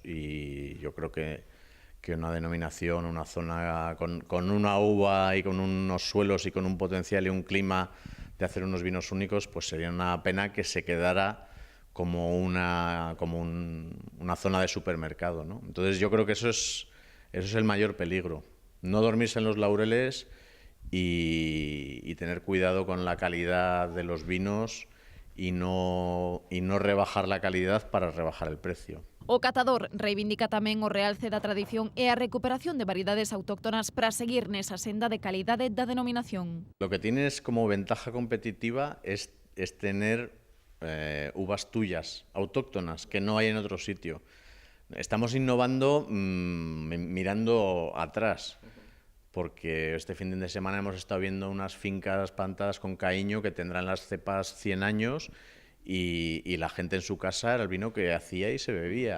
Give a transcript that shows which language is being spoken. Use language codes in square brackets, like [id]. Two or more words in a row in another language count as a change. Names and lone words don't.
[es] Y yo creo que una denominación, una zona con una uva y con unos suelos y con un potencial y un clima de hacer unos vinos únicos, pues sería una pena que se quedara como una zona de supermercado, ¿no? Entonces yo creo que eso es el mayor peligro. No dormirse en los laureles y tener cuidado con la calidad de los vinos y no rebajar la calidad para rebajar el precio. [gl] O catador reivindica tamén o realce da tradición e a recuperación de variedades autóctonas para seguir nesa senda de calidade da denominación. [es] Lo que tienes como ventaja competitiva es tener uvas tuyas, autóctonas, que no hay en otro sitio. Estamos innovando mirando atrás, porque este fin de semana hemos estado viendo unas fincas plantadas con cariño que tendrán las cepas 100 años y la gente en su casa era el vino que hacía y se bebía.